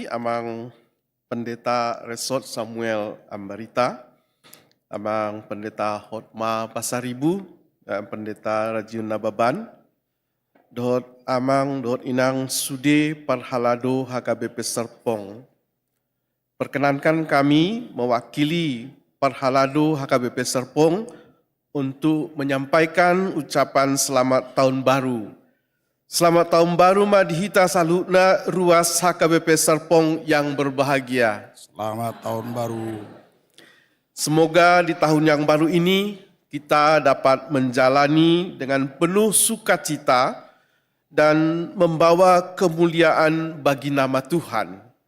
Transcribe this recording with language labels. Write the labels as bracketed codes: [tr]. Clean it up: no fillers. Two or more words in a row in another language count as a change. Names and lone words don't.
[bbc] Amang Pendeta Resort Samuel Ambarita, Amang Pendeta Hotma Pasaribu, Pendeta Rajiun Nababan, Dohot Amang, Dohot Inang Sude Parhalado HKBP Serpong. [id] Perkenankan kami mewakili Parhalado HKBP Serpong untuk menyampaikan ucapan selamat tahun baru. Selamat tahun baru [bbc] Madhita Salutna Ruas [id] HKBP Serpong yang berbahagia. Selamat tahun baru. Semoga di tahun yang baru ini kita dapat menjalani dengan penuh sukacita dan membawa kemuliaan bagi nama Tuhan.